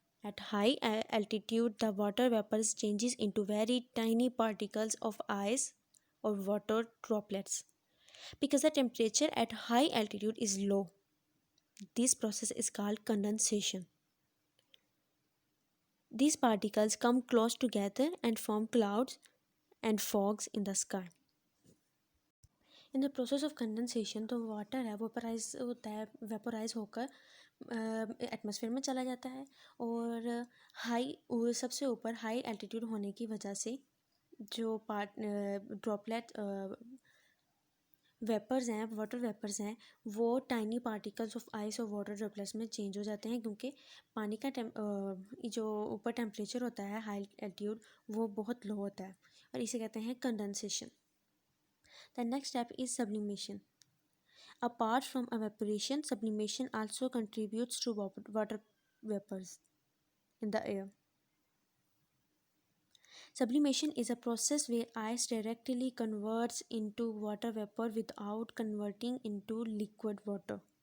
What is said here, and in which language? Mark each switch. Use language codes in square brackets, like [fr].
[en] At high altitude, the water vapors changes into very tiny particles of ice or water droplets. Because the temperature at high altitude is low, this process is called condensation. These particles come close together and form clouds and fogs in the sky. In the process of condensation [hi] तो water है vaporise होता है, vaporise होकर atmosphere में चला जाता है और सबसे ऊपर हाई एल्टीट्यूड होने की वजह से जो ड्रॉपलेट वेपर्स हैं, वाटर वेपर्स हैं, वो टाइनी पार्टिकल्स ऑफ आइस और वाटर ड्रॉपलेट्स में चेंज हो जाते हैं क्योंकि पानी का जो ऊपर टेम्परेचर होता है हाई एल्टीट्यूड वो बहुत लो होता है और इसे कहते हैं condensation. [en] The next step is sublimation. Apart from evaporation, sublimation also contributes to water vapors in the air. Sublimation is a process where ice directly converts into water vapor without converting into liquid water.